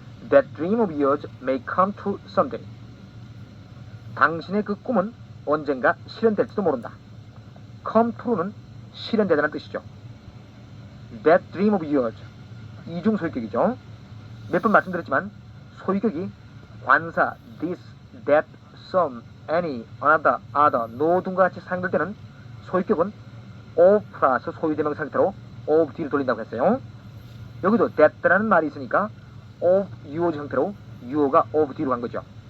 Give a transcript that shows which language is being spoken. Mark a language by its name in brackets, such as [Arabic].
[English] That dream of yours may come true someday. [Korean] 당신의 그 꿈은 언젠가 실현될지도 모른다. [English] come true [Korean] 는 실현되다는 뜻이죠. [English] That dream of yours [Korean] 이중 소유격이죠. 몇 번 말씀드렸지만 소유격이 관사 [English] this, that, some, any, another, other, no [Korean] 등과 같이 사용될 때는 소유격은 of 플러스 소유대명 상태로 of 뒤로 돌린다고 했어요. 여기도 that라는 말이 있으니까 of 유어지 형태로 유어가 of 뒤로 간 거죠.